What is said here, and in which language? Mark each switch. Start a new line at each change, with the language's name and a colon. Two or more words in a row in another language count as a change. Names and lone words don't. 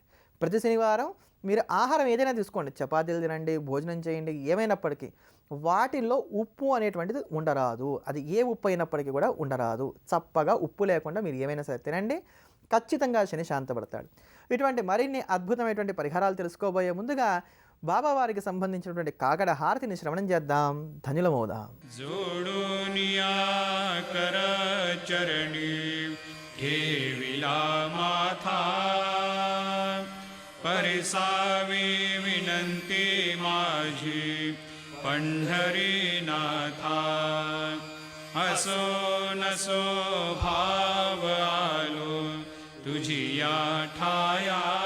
Telugu: ప్రతి శనివారం మీరు ఆహారం ఏదైనా తీసుకోండి, చపాతీలు తినండి, భోజనం చేయండి, ఏమైనప్పటికీ వాటిల్లో ఉప్పు అనేటువంటిది ఉండరాదు. అది ఏ ఉప్పు అయినప్పటికీ కూడా ఉండరాదు. చప్పగా ఉప్పు లేకుండా మీరు ఏమైనా సరే తినండి, ఖచ్చితంగా శని శాంతపడతాడు. ఇటువంటి మరిన్ని అద్భుతమైనటువంటి పరిహారాలు తెలుసుకోబోయే ముందుగా బాబావారికి సంబంధించినటువంటి కాకడ హారతిని శ్రవణం చేద్దాం, ధన్యులమవుదాం.
Marathi: जोडोनिया कर चरणी ठेविला माथा परिसावी विनंती माझी पंढरीनाथा असो नसो भाव आलो तुझी या ठाया